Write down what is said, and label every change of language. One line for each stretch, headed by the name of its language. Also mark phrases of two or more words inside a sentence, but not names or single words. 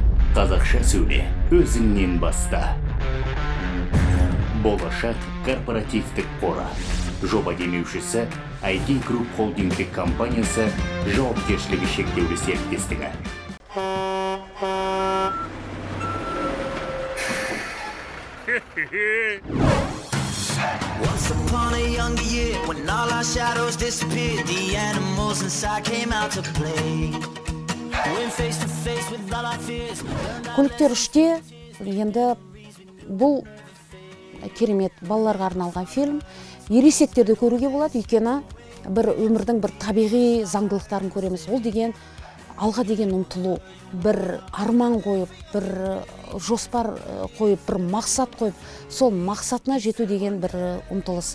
Kazakh: Қазақша сөйле, өзіңнен баста. Болашақ корпоративтік қоры. Жоба демеушісі IT Group холдингтік компаниясы жауапкершілігі шектеулі серіктестігі.
English: Once upon a younger year, when all our shadows disappeared, the animals inside came out to play. Went face to face with all our fears.
Kazakh: Көліктер үште, енді бұл керемет балаларға арналған фильм. Ересектерді көруге болады, өйткені бір өмірдің бір табиғи заңдылықтарын көреміз. Ол деген алға деген ұмтылу, бір арман қойып, бір жоспар қойып, бір мақсат қойып, сол мақсатына жету деген бір ұмтылыс.